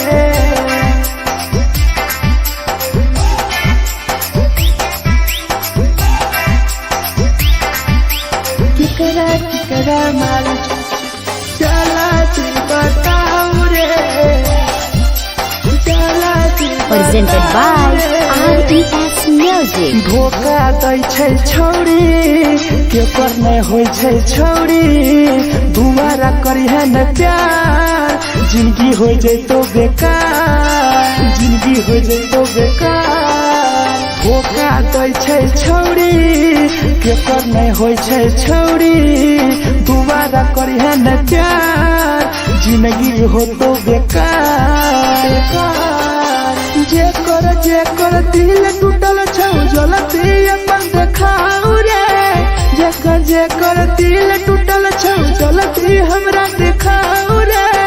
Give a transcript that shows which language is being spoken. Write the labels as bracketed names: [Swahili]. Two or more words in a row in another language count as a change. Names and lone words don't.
[Maithili] केकरा केकरा माल जला दी बताओ रे, जला दी [English] Presented by RES Music. [Maithili] धोखा दै छै छौड़ी केकर नहीं होइ छै छौड़ी, दुबारा करिहे न प्यार जिंदगी हो जैतो बेकार, जिंदगी हो जैतो बेकार। धोखा दै छै छौड़ी केकर नहीं होइ छै छौड़ी, दुबारा करिहे न प्यार जिंदगी हो तो बेकार। जेकर दिल टूटल छौ जलती अपन देखाओ रे, जेकर दिल टूटल छौ जलती हमरा देखाओ रे।